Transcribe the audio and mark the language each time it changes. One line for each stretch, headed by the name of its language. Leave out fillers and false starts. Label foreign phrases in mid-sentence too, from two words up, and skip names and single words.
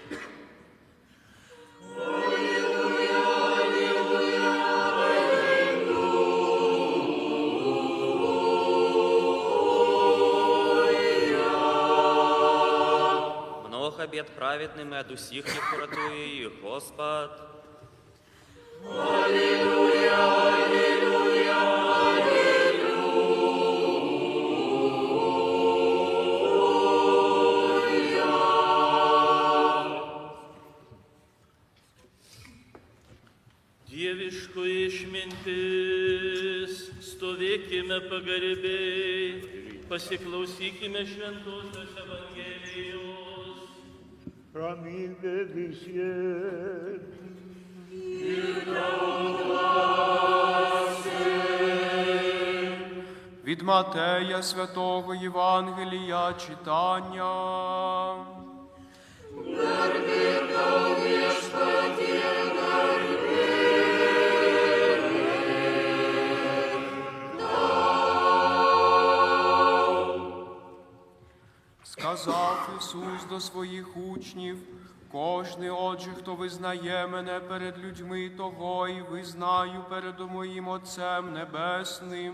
Ukrainian: Много бед праведным, и от усих их уратуя их, Господь. Аллилуйя, аллилуйя.
Lithuanian: Dieviško išmintis, stovėkime pagarbiai, pasiklausykime šventosios Evangelijos. Ramybė visiems.
Ukrainian: Від Матея Святого Євангелія читання. Сказав Ісус до своїх учнів: кожний, отже, хто визнає мене перед людьми, того і визнаю перед моїм Отцем Небесним.